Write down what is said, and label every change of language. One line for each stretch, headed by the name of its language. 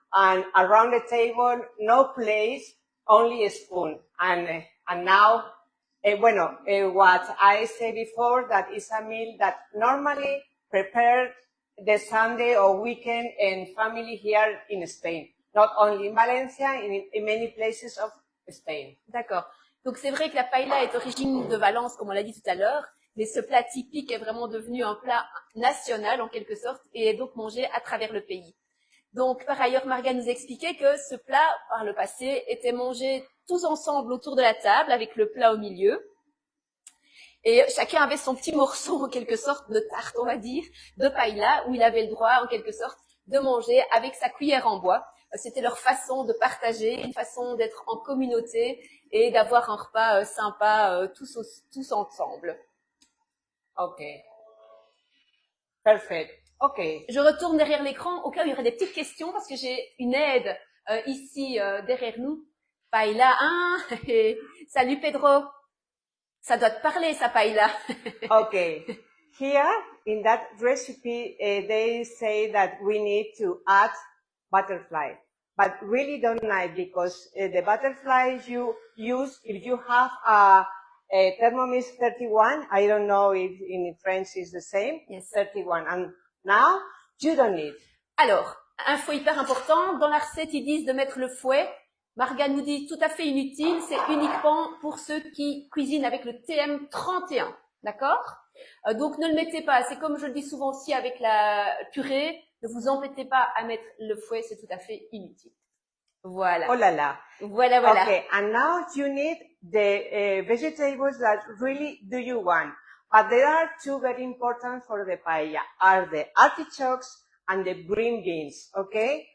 English: And around the table, no plate, only a spoon. And now What I said before, that is a meal that normally prepared the Sunday or weekend and family here in Spain. Not only in Valencia, in many places of Spain.
French: D'accord. Donc c'est vrai que la paella est origine de Valence, comme on l'a dit tout à l'heure, mais ce plat typique est vraiment devenu un plat national en quelque sorte et est donc mangé à travers le pays. Donc par ailleurs, Marga nous expliquait que ce plat, par le passé, était mangé tous ensemble autour de la table avec le plat au milieu. Et chacun avait son petit morceau en quelque sorte de tarte, on va dire, de paella, où il avait le droit en quelque sorte de manger avec sa cuillère en bois. C'était leur façon de partager, une façon d'être en communauté et d'avoir un repas sympa tous ensemble.
English: Ok. Perfect. Ok.
French: Je retourne derrière l'écran au cas où il y aurait des petites questions parce que j'ai une aide ici derrière nous. Paella, hein? Salut Pedro. Ça doit te parler, ça paella.
English: Okay. Here, in that recipe, they say that we need to add butterfly, but really don't like because the butterflies you use, if you have a Thermomix 31, I don't know if in French is the same, Yes. 31, and now you don't need.
French: Alors, info hyper important, dans la recette, ils disent de mettre le fouet. Marga nous dit tout à fait inutile, c'est uniquement pour ceux qui cuisinent avec le TM31, d'accord? Donc ne le mettez pas, c'est comme je le dis souvent aussi avec la purée, ne vous embêtez pas à mettre le fouet, c'est tout à fait inutile. Voilà. Oh là là. Voilà.
English: Okay, and now you need the vegetables that really do you want. But there are two very important for the paella, are the artichokes and the green beans, okay?